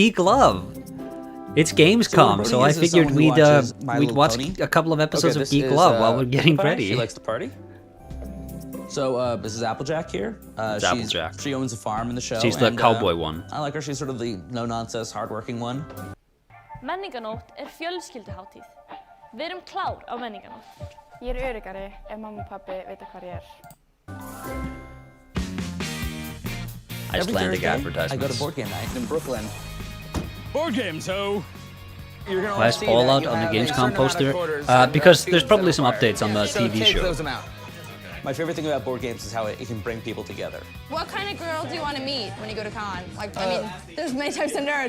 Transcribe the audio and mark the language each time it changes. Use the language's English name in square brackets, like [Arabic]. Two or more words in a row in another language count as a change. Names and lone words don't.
[English] Geek Love. It's Gamescom, so I Brony is figured someone who watches My we'd Little watch Pony. a couple of episodes Okay, of this Geek is, Love while we're getting Pie. ready. She likes to party. So this is Applejack here. Applejack. She owns a farm in the show. She's the and, cowboy one. I like her. She's sort of the no-nonsense, hardworking one. [Icelandic] Menningarnótt fjölskylduhátíð. Við erum klár á menningarnótt. Ég öruggari ef mamma og pabbi vita hvar ég [English] Icelandic Every Thursday, I go to advertisements. board game night in Brooklyn. Board games, ho! You're gonna Why is see Fallout that you on the have a Gamescom certain amount of poster? quarters Because and there's probably some require. updates on the So TV take show. those out. My favorite thing about board games is how it can bring people together. What kind of girl do you want to meet when you go to con? Like, I mean, there's many types of nerds.